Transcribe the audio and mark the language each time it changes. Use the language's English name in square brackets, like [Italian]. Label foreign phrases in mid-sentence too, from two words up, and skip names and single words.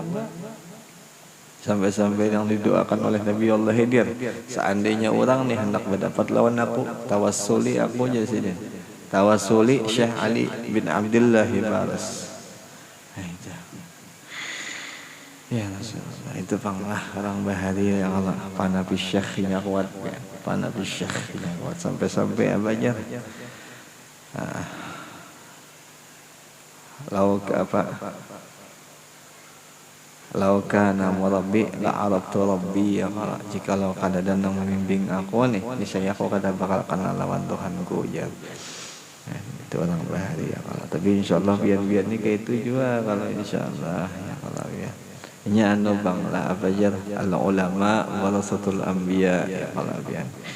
[Banjar] Sampai-sampai yang didoakan oleh Nabi Allah Khidir, seandainya orang nih hendak mendapat lawan aku, tawassuli aku aja sini. Tawassuli Syekh Ali bin Abdullah Baras. [Arabic] يا رسول الله, [Banjar] itu panglah orang bahari yang Allah panapi syekhnya kuat ya. Panapi syekhnya kuat sampai-sampai abajar. [Arabic] لو كان مربي لا عرفت ربي يا الله. [Banjar] Jikalau kada yang membimbing aku nih, niscaya aku kada bakal kenal lawan Tuhanku ya. Itu orang bahari [Arabic] يا الله. [Banjar] Tapi insyaallah biar nih kayak itu juga kalau insyaallah [Arabic] يا الله [Banjar] ya. Ini anu bangla apa jar [Arabic] العلماء ورثة الأنبياء يا الله [Banjar] biar.